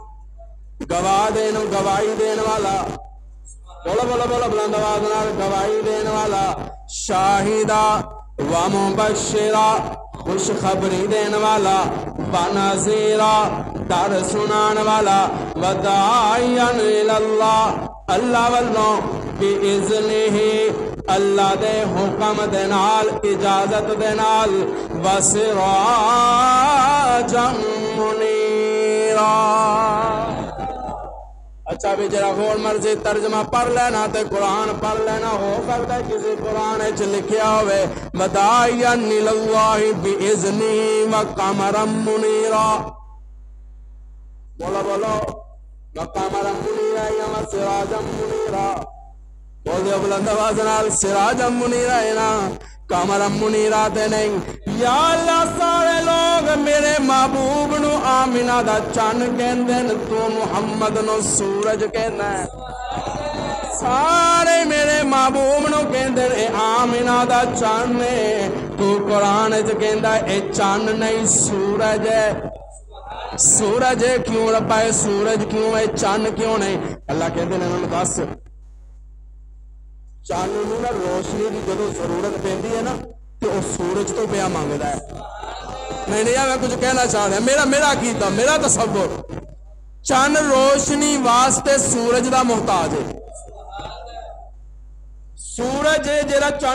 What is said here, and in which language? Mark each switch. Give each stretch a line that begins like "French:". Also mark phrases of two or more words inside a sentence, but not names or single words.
Punjabi: گواہی دینے والا بولو بولو بولو بلند آواز نال گواہی دینے والا
Arabic: شاہدہ ومبشرہ
Punjabi: خوشخبری دینے والا ونذیرہ ڈر سنانے والا وداعیا اللہ اللہ والوں بِإِذْنِهِ اللہ دے حکم دے نال اجازت دے نال
Arabic: وَسِرَاجًا مُنِيرًا
Punjabi: اچھا بھی جرا غور مرضی ترجمہ پڑھ لینا تے قرآن پڑھ لینا ہو سکتا ہے کسی قرآن اچھ لکھیا ہوئے
Arabic: وَدَاعِيًا إِلَى اللَّهِ بِإِذْنِهِ وَقَمَرًا مُنِيرًا
Punjabi: بولو بولو
Arabic: وَقَمَرًا مُنِيرًا
Punjabi: یا
Arabic: وَسِرَاجًا مُنِيرًا
Punjabi: بول دے بلند آواز نال
Arabic: سراجا منیرا
Punjabi: ہے نا
Arabic: قمرا منیرا
Punjabi: تے نہیں یا اللہ سارے لوگ میرے محبوب نو آمینہ دا چن کہندے تو محمد نو سورج کہنا ہے سارے میرے محبوب نو کہندے اے آمینہ دا چن ہے تو قرآن وچ کہندا اے چن نہیں سورج ہے سورج ہے کیوں ربا ہے سورج کیوں ہے چن کیوں نہیں اللہ کہندے نے انہوں دس چانوں نہ روشنی کی جدو ضرورت پیندی ہے نا تو وہ سورج تو پیا مانگدا ہے
Urdu: میں کچھ کہنا چاہ رہا
Punjabi: میرا عقیدہ میرا تصور چند روشنی واسطے سورج دا محتاج ہے سورج ہے جڑا چند